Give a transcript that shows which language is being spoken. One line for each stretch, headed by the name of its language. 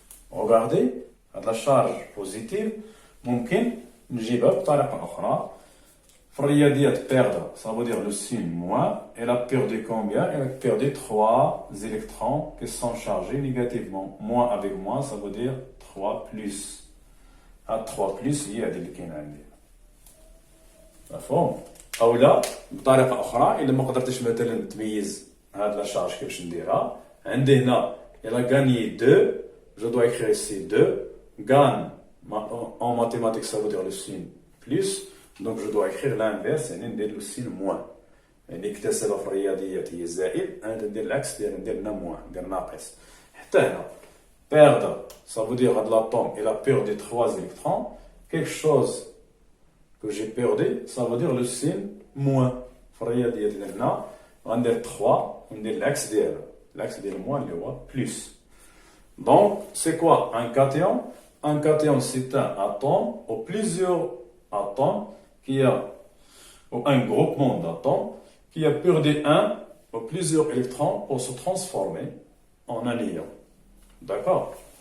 French: Regardez, la charge positive,
Arabic: ممكن نجيبها بطريقة أخرى. في الرياضيات
French: perdre, ça veut dire le signe moins. Elle a perdu combien? Elle a perdu 3 électrons qui sont chargés négativement. Moins avec moins, ça veut dire 3 plus.
Arabic: 3 plus هي هذه اللي كاينة عندي. مفهوم؟ أو لا بطريقة أخرى إلا ما قدرتش مثلا تميز هاد لا شارج كيفاش نديرها. عندي هنا
French: elle a gagné 2. Je dois écrire ici 2. Gagne, en mathématiques, ça veut dire le signe plus. Donc, je dois écrire l'inverse, et ندير le signe moins.
Arabic: يعني اكتسب في الرياضيات هي زائد، أنا ندير العكس ندير moins، ندير ناقص. حتى هنا
French: perdre, ça veut dire que l'atome, il a perdu 3 électrons. Quelque chose que j'ai perdu, ça veut dire le signe moins.
Arabic: في الرياضيات هنا غندير 3 وندير العكس ديالها. العكس ديال moins اللي هو plus.
French: Donc, c'est quoi un cation? Un cation, c'est un atome ou plusieurs atomes ou un groupement d'atomes qui a perdu un ou plusieurs électrons pour se transformer en un ion. D'accord?